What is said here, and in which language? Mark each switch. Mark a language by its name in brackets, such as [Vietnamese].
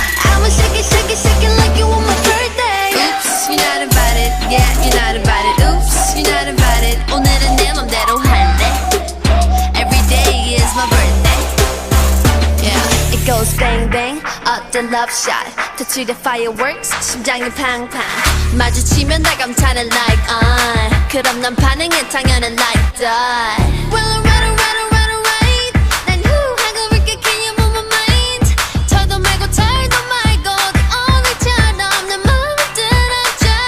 [English] I'ma shake it, shake it, shake it like you want my birthday. Oops, you're not invited. Yeah, you're not invited. Oops, you're not invited. [Korean] 오늘은 내 맘대로 할래. [English] Every day is my birthday. Yeah, it goes bang bang. [Korean] 어떤 [English] love shot. [Korean] 터치된 fireworks. 심장이 팡팡. 마주치면 다 감탄을 like 그럼 난 반응해 당연한 [English] like that. Well, alright, alright, alright, alright. [Korean] 난 하고 볼게, [English] can you move my mind? [Korean] 털도 말고 털도 말고 the only처럼 내 맘을 들어줘.